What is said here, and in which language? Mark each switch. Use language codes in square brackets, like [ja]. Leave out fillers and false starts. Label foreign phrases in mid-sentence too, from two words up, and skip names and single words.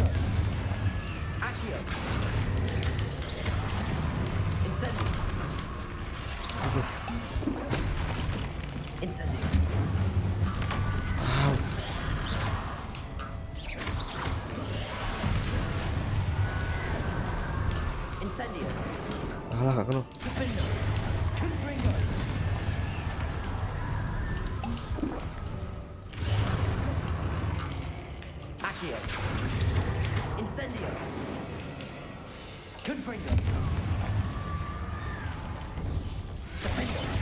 [la] Accio. Incendio. Incendio. Incendio. [id] Alah, gak kena. [la] Confringo. Confringo. Accio. Incendio. Confringo. Defendo.